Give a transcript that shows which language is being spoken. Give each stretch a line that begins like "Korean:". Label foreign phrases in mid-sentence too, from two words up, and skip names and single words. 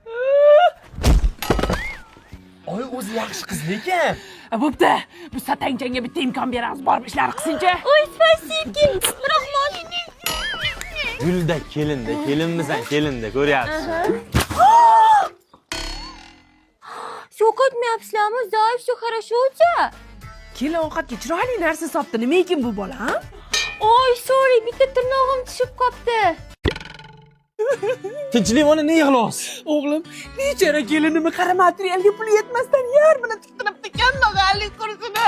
Uzbek: Oy, o'zi yaxshi qiz lekin. Bo'pti. Bu satangchanga bitta imkon beramiz, borib ishlar qilsin-chi. Oy, spasibki. Rahmat. Gulda kelinda, kelinmisan, kelinda, ko'ryapsiz. Shok etmayapsizlarmi? Zaif,
Russian: все хорошо-cha.
Uzbek: Kelin ovqatga chiroyli narsa sopdi. Nima ekan bu bola, ha? Oy, sorry, bitta tirnog'im tushib qoldi. Tinchlik ona ne yig'layapsiz? O'g'lim, nechara kelinimni qara materialga pul yetmasdan yarmini tiktiribdi ekan, nog'alik kursini.